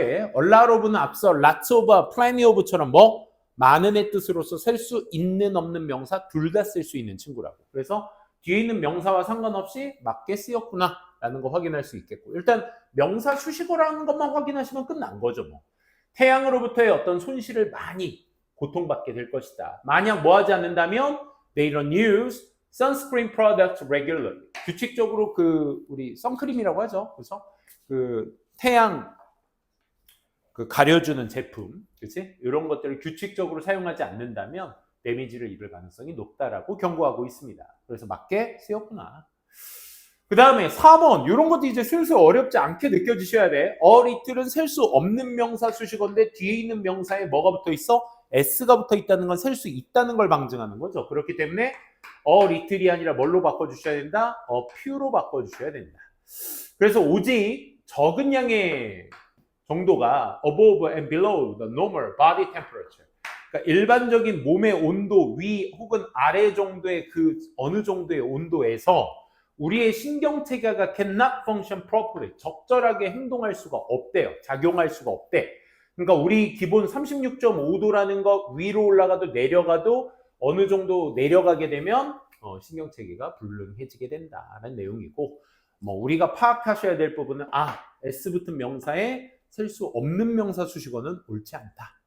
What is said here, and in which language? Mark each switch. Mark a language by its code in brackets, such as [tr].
[ko] a lot of는 앞서 lots of, plenty of처럼 뭐 많은의 뜻으로서 셀 수 있는 없는 명사 둘 다 쓸 수 있는 친구라고. 그래서 뒤에 있는 명사와 상관없이 맞게 쓰였구나 라는 거 확인할 수 있겠고, 일단 명사 수식어라는 것만 확인하시면 끝난 거죠. 뭐 태양으로부터의 어떤 손실을 많이 고통받게 될 것이다. 만약 뭐 하지 않는다면 [en] they don't use sunscreen products regularly. [ko] 규칙적으로 우리 선크림이라고 하죠. 그래서 태양 가려주는 제품, 그렇지? 이런 것들을 규칙적으로 사용하지 않는다면 데미지를 입을 가능성이 높다라고 경고하고 있습니다. 그래서 맞게 쓰였구나. 그 다음에 4번, 이런 것도 이제 슬슬 어렵지 않게 느껴지셔야 돼. 리틀은 셀 수 없는 명사 수식어인데 뒤에 있는 명사에 뭐가 붙어 있어? s가 붙어 있다는 건 셀 수 있다는 걸 방증하는 거죠. 그렇기 때문에 리틀이 아니라 뭘로 바꿔주셔야 된다? few로 바꿔주셔야 된다. 그래서 오직 적은 양의 정도가 [en] above and below the normal body temperature. [ko] 그러니까 일반적인 몸의 온도 위 혹은 아래 정도의 어느 정도의 온도에서 우리의 신경체계가 [en] cannot function properly. [ko] 적절하게 행동할 수가 없대요. 작용할 수가 없대. 그러니까 우리 기본 36.5도라는 거 위로 올라가도 내려가도 어느 정도 내려가게 되면 신경체계가 불능해지게 된다는 내용이고, 뭐 우리가 파악하셔야 될 부분은 S 붙은 명사에 셀 수 없는 명사 수식어는 옳지 않다.